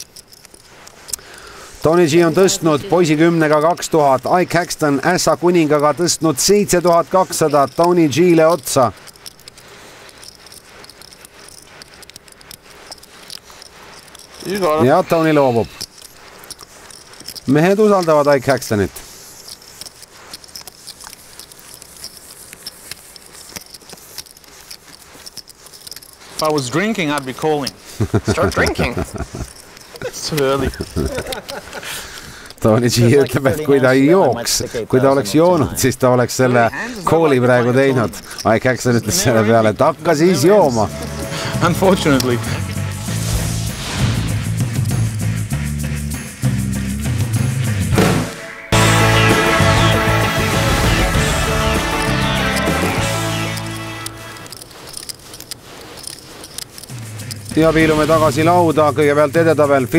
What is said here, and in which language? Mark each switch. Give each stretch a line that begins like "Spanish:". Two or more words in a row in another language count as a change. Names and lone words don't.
Estonian: Tony G on tõstnud poisi 10-ga 2000, Ike Haxton ässa kuningaga tõstnud 7200 Tony G-le otsa. Ja Tony loobub. Mehed usaldavad Ike Haxtonit.
English: If I was drinking, I'd be calling. Start drinking. It's too early.
Estonian: Tony G ütleb, et kui ta ei jooks, kui ta oleks joonud, siis ta oleks selle kooli praegu teinud. Ike Haxton ütles selle peale, et hakka siis jooma.
English: Unfortunately.
Estonian: Ja piilume tagasi lauda, kõigepealt edetabel Phil